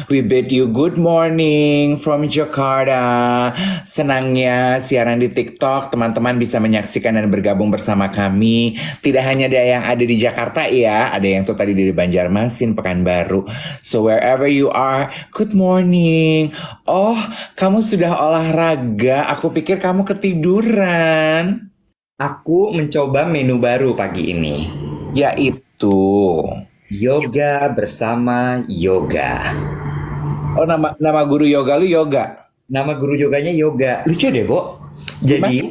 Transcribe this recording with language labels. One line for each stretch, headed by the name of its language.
English: We bid you good morning from Jakarta.
Indonesian: Senangnya siaran di TikTok, teman-teman bisa menyaksikan dan bergabung bersama kami. Tidak hanya ada yang ada di Jakarta ya, ada yang tuh tadi di Banjarmasin, Pekanbaru.
English: So wherever you are, good morning.
Indonesian: Oh, kamu sudah olahraga. Aku pikir kamu ketiduran. Aku mencoba menu baru pagi ini. Yaitu Yoga bersama yoga. oh, nama guru yoga lu yoga. Nama guru yoganya yoga. Lucu deh, Bo. Jadi